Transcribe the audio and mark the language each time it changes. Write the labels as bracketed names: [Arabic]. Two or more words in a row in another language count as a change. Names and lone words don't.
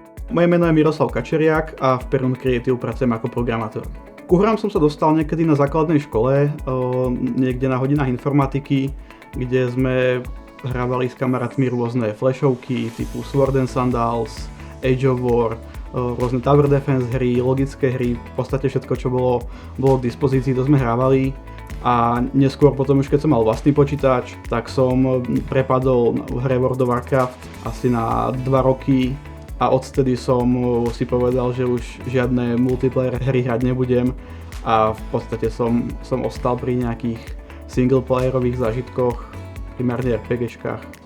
[Slovak] Moje meno je Miroslav Kačeriak a v Perun Creative pracujem ako programátor. Ku hrám som sa dostal niekedy na základnej škole, niekde na hodinách informatiky, kde sme hrávali s kamarátmi rôzne flashovky typu Sword and Sandals, Age of War, rôzne Tower Defense hry, logické hry, v podstate všetko, čo bolo k dispozícii, to sme hrávali. A neskôr potom už keď som mal vlastný počítač, tak som prepadol v hre World of Warcraft asi na 2 roky. A odtedy som si povedal, že už žiadne multiplayer hry hrať nebudem a v podstate som ostal pri nejakých singleplayerových zážitkoch, primárne RPGčkách.